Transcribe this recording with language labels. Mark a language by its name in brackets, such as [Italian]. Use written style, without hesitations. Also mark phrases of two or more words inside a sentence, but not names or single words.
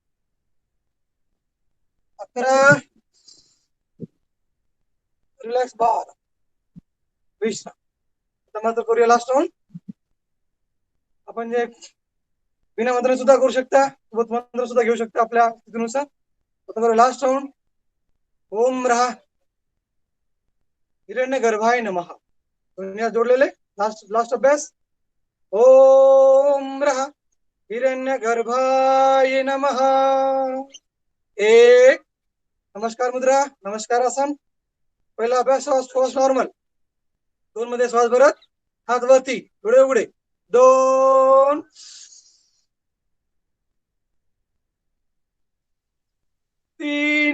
[Marathi] 11 रिलॅक्स बार. 20 आता मात्र करूया [English] last round. [Marathi] आपण जे बिना मंत्र सुद्धा करू शकता, सोबत मंत्र सुद्धा घेऊ शकता आपल्या स्थितीनुसार. आता [English] last round. [Sanskrit] ओम रहा हिरण्य गर्भाय नमः. [Marathi] जोडलेले लास्ट अभ्यास. [Sanskrit] ओम रहा हिरण्यगर्भाय नमः. [Marathi] एक. नमस्कार मुद्रा, नमस्कार आसन. पहिला अभ्यास श्वास नॉर्मल. 2 मध्ये श्वास भरत हात वरती, डोळे उघडे. 2. 3.